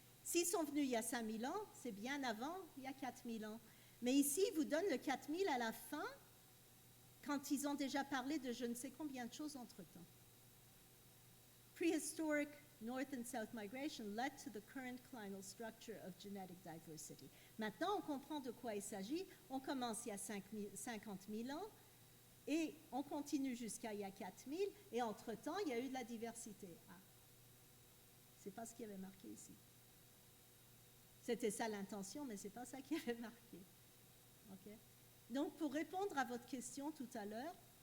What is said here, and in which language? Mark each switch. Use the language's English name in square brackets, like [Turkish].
[French] S'ils sont venus il y a 5,000 ans, c'est bien avant, il y a 4,000 ans. Mais ici, ils vous donnent le 4,000 à la fin, quand ils ont déjà parlé de je ne sais combien de choses entre-temps. [English] Prehistoric North and South migration led to the current clinal structure of genetic diversity. [French] Maintenant, on comprend de quoi il s'agit. On commence il y a 50 000 ans et on continue jusqu'à il y a 4 000 et entre-temps, il y a eu de la diversité. Ah, c'est pas ce qui avait marqué ici. C'était ça l'intention, mais c'est pas ça qui avait marqué. Okay? Donc, pour répondre à votre question tout à l'heure,